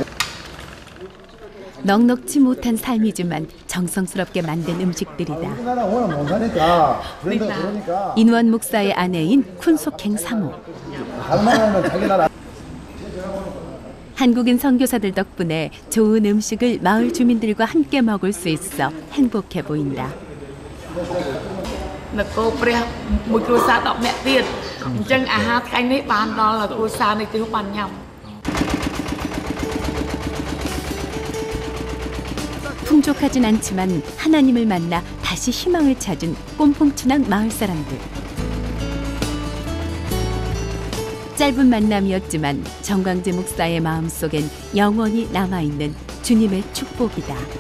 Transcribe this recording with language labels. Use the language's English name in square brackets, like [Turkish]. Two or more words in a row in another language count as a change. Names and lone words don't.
[Korean] 넉넉지 못한 삶이지만 정성스럽게 만든 음식들이다. 우리나라 워낙 못 사니까 그러니까 인원 목사의 아내인 쿤속행 사모. 할만하면 자기 나라 한국인 선교사들 덕분에 좋은 음식을 마을 주민들과 함께 먹을 수 있어 행복해 보인다. [Khmer] នគរព្រះមួយគ្រួសារ10នាក់ទៀតអញ្ចឹងអាហារថ្ងៃនេះបានដល់គ្រួសារនេះទាំងបានញ៉ាំ [Korean] 풍족하진 않지만 하나님을 만나 다시 희망을 찾은 꼼풍춘항 마을 사람들. 짧은 만남이었지만 정광재 목사의 마음속엔 영원히 남아있는 주님의 축복이다.